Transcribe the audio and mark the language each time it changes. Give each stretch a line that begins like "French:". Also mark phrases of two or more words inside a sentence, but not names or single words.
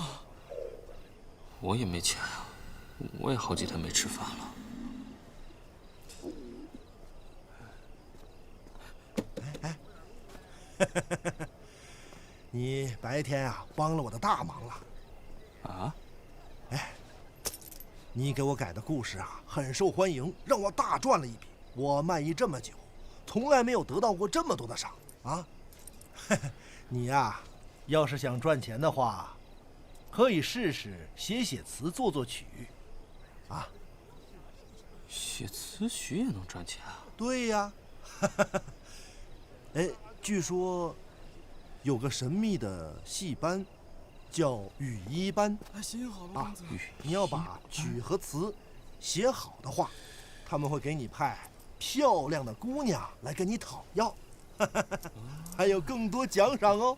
Chinese: 我也没钱啊，我也好几天没吃饭了。你白天啊帮了我的大忙了。啊？哎，你给我改的故事啊很受欢迎，让我大賺了一筆。我賣藝這麼久，從來沒有得到過這麼多的賞啊！你呀，要是想賺錢的話，可以試試寫詞、作曲，啊。写词曲也能赚钱啊？对呀。哎，据说有个神秘的戏班，叫羽衣班。行好了，公子。你要把曲和词写好的话，他们会给你派漂亮的姑娘来跟你讨要，还有更多奖賞哦。